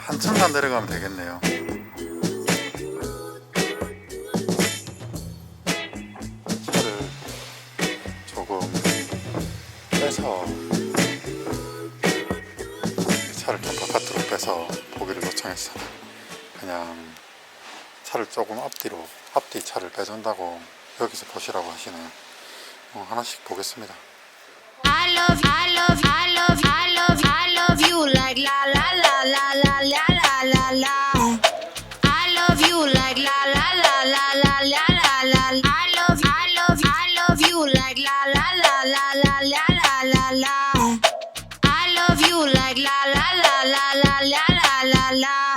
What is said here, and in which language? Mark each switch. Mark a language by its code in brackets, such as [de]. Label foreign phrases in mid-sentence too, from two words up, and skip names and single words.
[ko] 한참만 내려가면 되겠네요. 차를 조금 빼서, 차를 좀 바깥으로 빼서 보기를 요청했어. 그냥 차를 조금 앞뒤 차를 빼준다고 여기서 보시라고 하시네요. 하나씩 보겠습니다. [en] I love you like la la la la la la la la. I love you like la la la la la la la la. I love you like la la la la la la la la. I love you like la la la la la la la la.